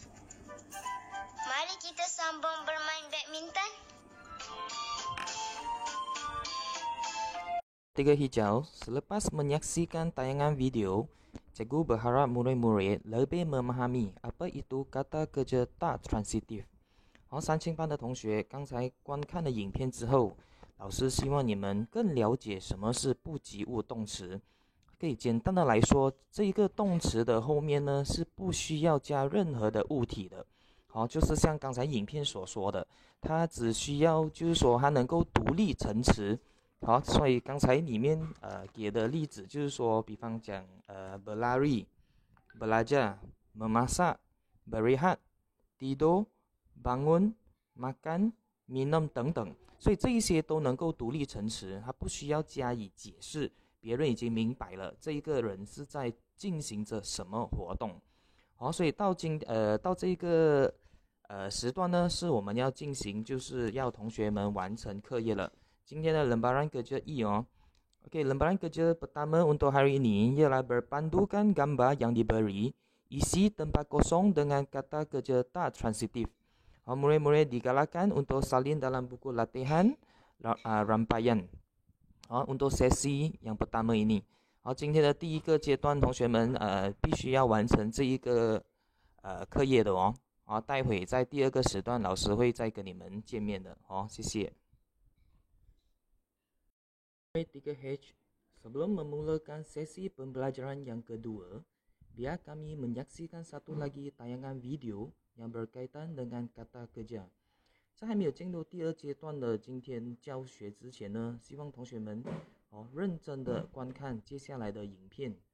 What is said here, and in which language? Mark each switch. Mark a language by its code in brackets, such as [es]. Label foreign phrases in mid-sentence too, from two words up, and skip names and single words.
[ms] Mari kita sambung bermain badminton. 3 hijau, selepas menyaksikan tayangan video, cikgu berharap murid-murid lebih memahami apa itu kata kerja tak transitif。 [zh] 三清班的同学刚才观看了影片之后，老师希望你们更了解什么是不及物动词。可以简单的来说，这一个动词的后面呢是不需要加任何的物体的。就是像刚才影片所说的，它只需要就是说它能够独立成词。所以刚才里面给的例子就是说，比方讲 [ms] berlari, belajar, memasak, berehat, tidur, bangun, makan, minum [zh] 等等，所以这一些都能够独立成词，它不需要加以解释，别人已经明白了这一个人是在进行着什么活动。所以到这个时段呢，是我们要进行就是要同学们完成课业了。今天的 [ms] lembaran kerja E Okey, lembaran kerja pertama untuk hari ini ialah berpandukan gambar yang diberi, isi tempat kosong dengan kata kerja tak transitif. Murid-murid digalakkan untuk salin dalam buku latihan rangkaian untuk sesi yang pertama ini. [zh] 今天的第一个阶段，同学们必须要完成这一个课业的待会在第二个时段，老师会再跟你们见面的谢谢。 [ms] 3H, sebelum memulakan sesi pembelajaran yang kedua, biar kami menyaksikan satu lagi tayangan video yang berkaitan dengan kata kerja。 [zh] 在还没有进入第二阶段的今天教学之前呢，希望同学们认真的观看接下来的影片。